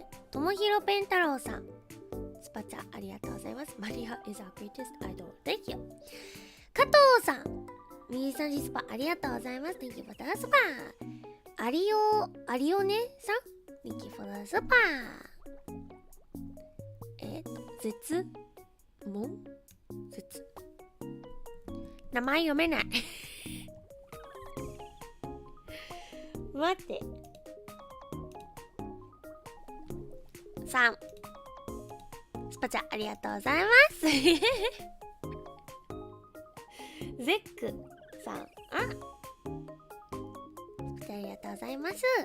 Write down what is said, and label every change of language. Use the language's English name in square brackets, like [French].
[Japanese] ともひろペン太郎さん、スパチャありがとうございます。 [English] Maria is our greatest idol. Thank you. [Japanese] 加藤さん、23時スパありがとうございます。 [English] Thank you for the super. アリオネさん、Thank you for the super. [Japanese] 絶名前読めない待って3スパチャありがとうございますゼックさんスパチャありがとうございます